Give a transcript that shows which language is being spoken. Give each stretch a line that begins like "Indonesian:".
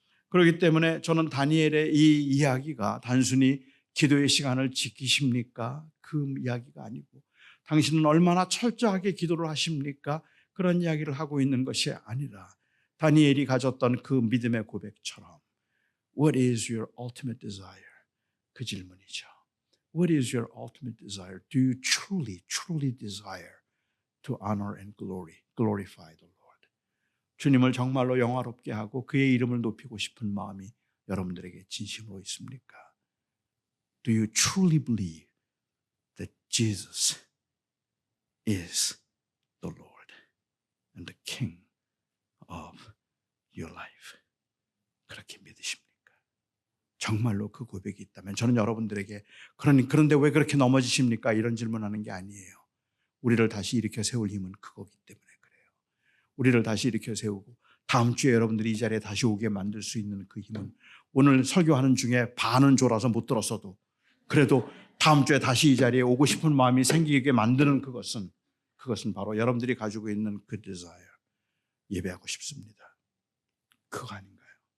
Korean: 그렇기 때문에 저는 다니엘의 이 이야기가 단순히 기도의 시간을 지키십니까? 그 이야기가 아니고 당신은 얼마나 철저하게 기도를 하십니까? 그런 이야기를 하고 있는 것이 아니라 다니엘이 가졌던 그 믿음의 고백처럼
English: What is your ultimate desire?
Korean: 그 질문이죠.
English: What is your ultimate desire? Do you truly desire to honor and glorify the Lord?
Korean: 주님을 정말로 영화롭게 하고 그의 이름을 높이고 싶은 마음이 여러분들에게 진심으로 있습니까?
English: Do you truly believe that Jesus is the Lord and the King of your life?
Korean: 그렇게 믿으십니까? 정말로 그 고백이 있다면 저는 여러분들에게 그런데 왜 그렇게 넘어지십니까? 이런 질문하는 게 아니에요. 우리를 다시 일으켜 세울 힘은 그거기 때문에 그래요. 우리를 다시 일으켜 세우고 다음 주에 여러분들이 이 자리에 다시 오게 만들 수 있는 그 힘은 오늘 설교하는 중에 반은 졸아서 못 들었어도 그래도 다음 주에 다시 이 자리에 오고 싶은 마음이 생기게 만드는 그것은 바로 여러분들이 가지고 있는 그 desire, 예배하고 싶습니다. 그거 아닌가요?